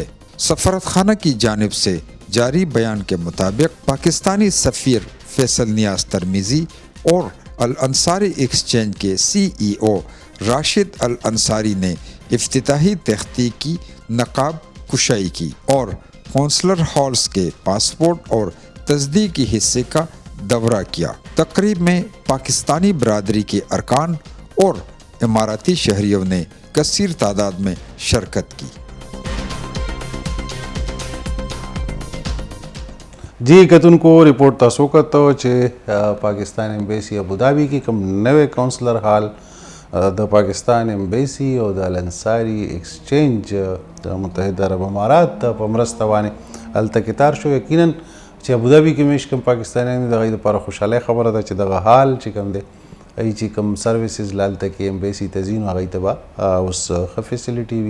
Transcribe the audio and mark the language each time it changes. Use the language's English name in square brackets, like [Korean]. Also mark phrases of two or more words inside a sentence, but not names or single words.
[Urdu] سفارتخانہ کی جانب سے جاری بیان کے مطابق پاکستانی سفیر فیصل نیاز ترمیزی اور الانصاری ایکسچینج کے سی ای او راشد الانصاری نے افتتاحی تحقیق کی نقاب کشائی کی اور [English] counsellor halls [Urdu] کے پاسپورٹ اور تصدیقی حصے کا دورہ کیا. تقریب میں پاکستانی برادری کے ارکان اور اماراتی شہریوں نے کثیر تعداد میں شرکت کی. [Pashto] جی کتونکو رپورټ تاسو کتو چې پاکستان ایمبیسی ابودابي کې کوم نوې [English] counsellor hall [Pashto] د پاکستان ایمبیسی او د الانصاری ایکسچینج د متحده عرب امارات په مرسته باندې هلته کې تار شو. یقینا چې ابودابي کې مېشت کوم پاکستانیان د هغوی دپاره خوشحالۍ خبره ده چې دغه حال چې کوم دی هغوی چې کوم سروسز له هلته کې ایمبیسي ته ځي نو هغوی ته به اوس ښه فیسیلیټي وي.